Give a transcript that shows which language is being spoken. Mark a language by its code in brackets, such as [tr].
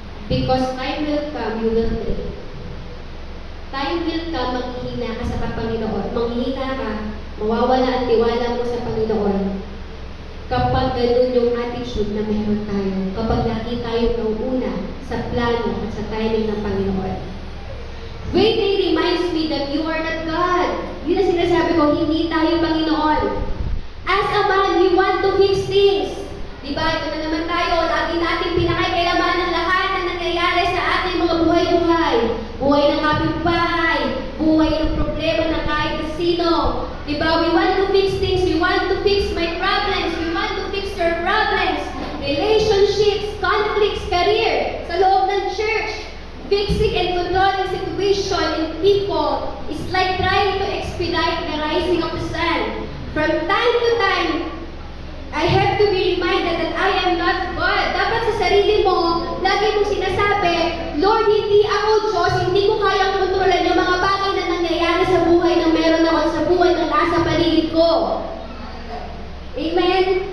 [en] Because time will come, you will pray. Time will come, [tl] maghihina ka sa Panginoon. Manghihina ka, mawawala ang tiwala mo sa Panginoon. Kapag ganun yung attitude na meron tayo, kapag lagi tayo nauuna sa plano at sa timing ng Panginoon. [en] Waiting reminds me that you are not God. [tl] Yun ang sinasabi ko, hindi tayo Panginoon. [en] As a man, we want to fix things. [tl] Diba? Ito na naman tayo. Lagi natin pinakailaman ng lahat na nangyayari sa ating mga buhay-buhay. Buhay ng kapitbahay. Buhay ng problema ng kahit na sino. [en] Diba? We want to fix things. We want to fix my problems. We want to fix your problems. Relationships, conflicts, career. [tl] Sa loob ng [en] church. Fixing and controlling situation in people is like trying to expedite the rising of the sun. From time to time, I have to be reminded that I am not God. [tl] Dapat sa sarili mo, lagi mong sinasabi, Lord, hindi ako Diyos, hindi ko kayang kontrolan yung mga bagay na nangyayari sa buhay na meron ako sa buhay na nasa paligid ko. Amen?